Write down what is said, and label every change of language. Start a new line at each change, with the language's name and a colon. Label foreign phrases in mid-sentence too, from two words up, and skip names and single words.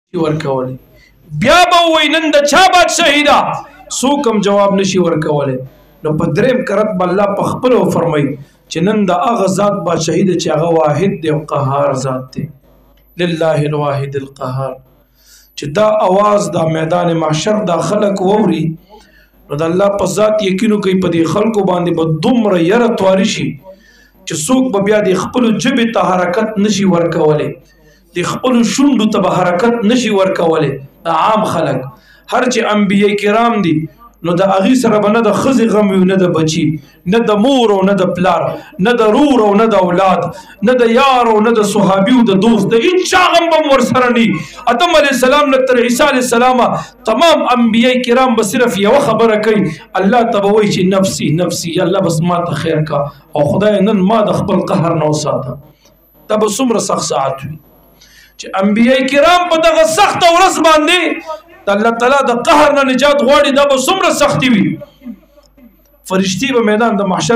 Pashto: ورکولی بیا به وای نن د چا بادشاهي ده څوک هم جواب نشي ورکولی نو په دریم کرت به الله په خپلو فرمایي چې نن د هغه ذات بادشاهي ده چې هغه واحد دی او قهار ذات دی
Arabic: لله الواحد القهار
Pashto: چې دا اواز دا میدان محشر دا خلق ووري نو د الله په ذات یقینو کوي په دې خلکو باندې به دومره یره تواري شي چې څوک به بیا د خپلو ژبې ته حرکت نشي ورکولی د خپلو شونډو ته به حرکت نشي ورکولی د عام خلک هر چې انبیاء کرام دي نو د هغې سره به نه د ښځې غم وي نه د بچي نه د مور او نه د پلار نه د رور او نه د اولاد نه د یار او نه د صحابي او د دوست د هېچا غم به ورسره نه آدم علیه السلام نه تر عیسی علیه السلام تمام انبیاء کرام به صرف یوه خبره کوي الله ته به وایي چې
Arabic: نفسي نفسي
Pashto: الله بس ما ته خیر کا او خدای نن ما د خپل قهر نه وساته دا به څومره سخت ساعت وي چې انبیاء کرام په دغه سخته ورځ باندې د الله تعالی د قهر نه نجات غواړي دا به څومره سختي وي فرشتي به میدان د محشر